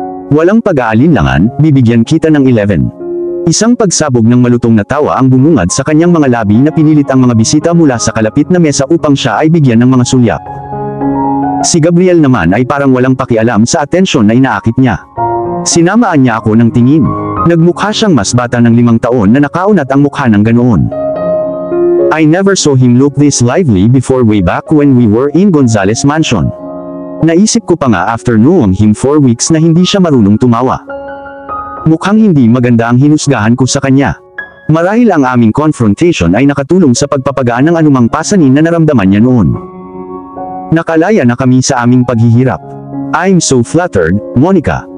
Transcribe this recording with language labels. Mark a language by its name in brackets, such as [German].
[Filipino] Walang pag-aalinlangan, bibigyan kita ng 11. Isang pagsabog ng malutong na tawa ang bumungad sa kanyang mga labi na pinilit ang mga bisita mula sa kalapit na mesa upang siya ay bigyan ng mga sulyap. Si Gabriel naman ay parang walang pakialam sa atensyon na inaakit niya. Sinamaan niya ako ng tingin. Nagmukha siyang mas bata ng 5 taon na nakaunat ang mukha ng ganoon. [English] I never saw him look this lively before way back when we were in Gonzales Mansion. [Filipino] Naisip ko pa nga [English] after knowing him 4 weeks [Filipino] na hindi siya marunong tumawa. Mukhang hindi maganda ang hinusgahan ko sa kanya. Marahil ang aming confrontation ay nakatulong sa pagpapagaan ng anumang pasanin na naramdaman niya noon. Nakalaya na kami sa aming paghihirap. [English] I'm so flattered, [Filipino] Monica.